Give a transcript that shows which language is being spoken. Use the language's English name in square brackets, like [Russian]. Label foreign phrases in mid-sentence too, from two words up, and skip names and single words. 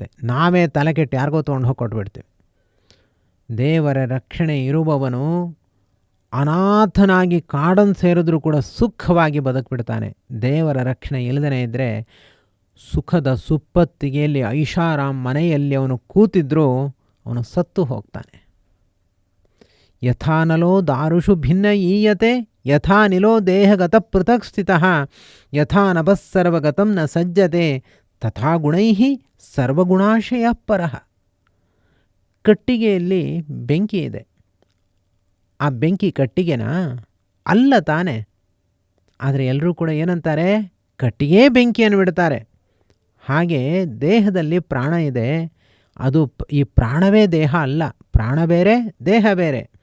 [Kannada] ನಾವೇ ತಲೆ ಕೆಟ್ಟು ಯಾರಿಗೋ ತೊಗೊಂಡು ಹೋಗಿ ಕೊಟ್ಬಿಡ್ತೀವಿ. ದೇವರ ರಕ್ಷಣೆ ಇರುವವನು ಅನಾಥನಾಗಿ ಕಾಡನ್ನು ಸೇರಿದ್ರೂ ಕೂಡ ಸುಖವಾಗಿ ಬದುಕಿಬಿಡ್ತಾನೆ. ದೇವರ ರಕ್ಷಣೆ ಇಲ್ಲದೇ ಇದ್ದರೆ ಸುಖದ ಸುಪ್ಪತ್ತಿಗೆಯಲ್ಲಿ ಐಷಾರಾಮ್ ಮನೆಯಲ್ಲಿ ಅವನು ಕೂತಿದ್ರೂ ಅವನು ಸತ್ತು ಹೋಗ್ತಾನೆ. [Sanskrit] ಯಥಾನಲೋ ದಾರುಷು ಭಿನ್ನ ಈಯತೆ ಯಥಾ ನಿಲೋ ದೇಹಗತ ಪೃಥಕ್ ಸ್ಥಿತಃ ಯಥಾ ನಭಸ್ಸರ್ವಗತಂ ನ ಸಜ್ಜತೆ ತಥಾ ಗುಣೈಃ ಸರ್ವಗುಣಾಶಯ ಪರಃ. [Kannada] ಕಟ್ಟಿಗೆಯಲ್ಲಿ ಬೆಂಕಿ ಇದೆ, ಆ ಬೆಂಕಿ ಕಟ್ಟಿಗೆನಾ? ಅಲ್ಲ ತಾನೆ. ಆದರೆ ಎಲ್ಲರೂ ಕೂಡ ಏನಂತಾರೆ? ಕಟ್ಟಿಗೆ ಬೆಂಕಿಯನ್ನು ಬಿಡ್ತಾರೆ. ಹಾಗೆ ದೇಹದಲ್ಲಿ ಪ್ರಾಣ ಇದೆ, ಅದು ಈ ಪ್ರಾಣವೇ ದೇಹ ಅಲ್ಲ, ಪ್ರಾಣ ಬೇರೆ ದೇಹ ಬೇರೆ.